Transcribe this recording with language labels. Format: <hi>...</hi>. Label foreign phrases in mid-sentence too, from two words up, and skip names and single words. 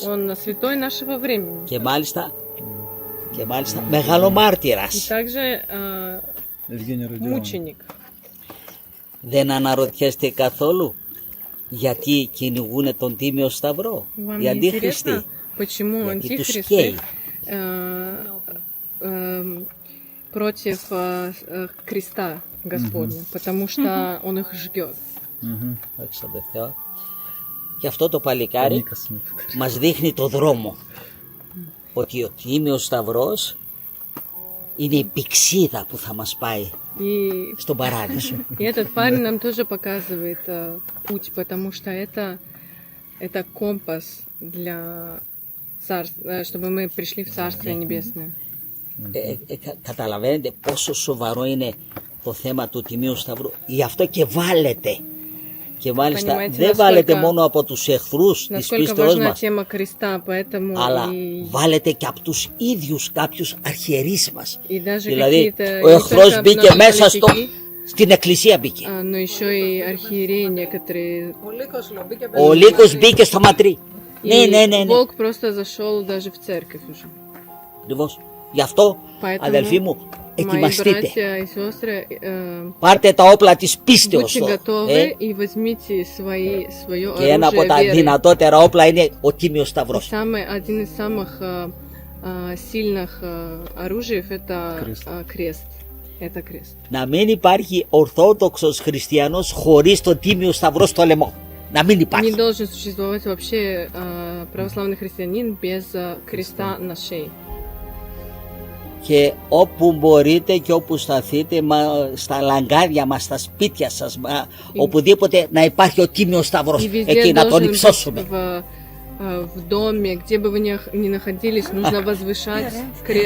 <ru>Он святой нашего времени.</ru> <el>Και μάλιστα μεγάλο</el> <ru>И</ru> <el>μάρτυρας.</el> <ru>также Евгений Родион. мученик.</ru> <el>Δεν αναρωτιέστε καθόλου γιατί κυνηγούν τον Τίμιο Σταυρό</el> <ru>Вам</ru> <el>οι</el> <ru>не</ru> <el>αντίχριστοι?</el> <ru>интересно, почему</ru> <el>Γιατί τους</el> <ru>антихристы</ru> <el>καίει.</el> <ru>против креста Господня? Потому что он их ждет. Мгм.</ru> <el>Δόξα τω Θεώ. Και αυτό το παλικάρι Νίκας με φωτογραφία. μας δείχνει το δρόμο. Ότι ο Τίμιος Σταυρός είναι η πηξίδα που θα μας πάει</el> <ru>И,</ru> <el>στον παράδεισο.</el> <ru>и этот парень нам тоже показывает путь, потому что это компас для царства, чтобы мы пришли в Царствие Небесное.</ru> <el>Καταλαβαίνετε πόσο σοβαρό είναι το θέμα του Τιμίου Σταυρού. Γι' αυτό και βάλετε. Και μάλιστα</el> <ru>Понимаете,</ru> <el>δεν</el> <ru>насколько-</ru> <el>βάλετε μόνο από τους εχθρούς της</el> <ru>Насколько</ru> <el>πίστεως</el> <ru>важна</ru> <el>μας,</el> <ru>тема креста, поэтому</ru> <el>αλλά</el> <ru>и</ru> <el>βάλετε και από τους ίδιους κάποιους αρχιερείς μας.</el> <ru>И даже</ru> <el>Δηλαδή</el> <ru>какие-то</ru> <el>ο</el> <ru>не</ru> <el>εχθρός</el> <ru>только</ru> <el>μπήκε</el> <ru>наши</ru> <el>μέσα</el> <ru>политики,</ru> <el>στην εκκλησία μπήκε.</el> <ru>но еще и архиереи некоторые.</ru> <el>Ο Λύκος μπήκε στο ματρί.</el> <ru>И</ru> <el>Ναι.</el> <ru>волк просто зашел даже в церковь уже.</ru> <el>Ακριβώς. Γι' αυτό,</el> <ru>Поэтому,</ru> <el>αδελφοί μου,</el> <ru>Мои</ru> <el>ετοιμαστείτε.</el> <ru>братья и сестры,</ru> <el>Πάρτε τα όπλα της πίστεως.</el> <ru>будьте</ru> <el>το,</el> <ru>готовы и возьмите свое</ru> <el>Και ένα από</el> <ru>оружие</ru> <el>τα</el> <ru>веры.</ru> <el>δυνατότερα όπλα είναι ο Τίμιος</el> <ru>И</ru> <el>Σταυρός.</el> <ru>один из самых сильных оружий это крест. Это крест.</ru> <el>Να μην υπάρχει ορθόδοξος χριστιανός χωρίς τον Τίμιο Σταυρό στο λαιμό. Να μην</el> <ru>Не</ru> <el>υπάρχει.</el> <ru>должен существовать вообще православный христианин без креста на шее.</ru> <el>Και όπου μπορείτε και όπου σταθείτε, στα λαγκάδια μας, στα σπίτια σας, οπουδήποτε να υπάρχει ο Τίμιος Σταυρός.</el> <ru>И везде</ru> <el>Εκεί να τον</el> <ru>должен быть</ru> <el>υψώσουμε.</el> <ru>в доме, где бы вы ни находились, нужно возвышать крест</ru>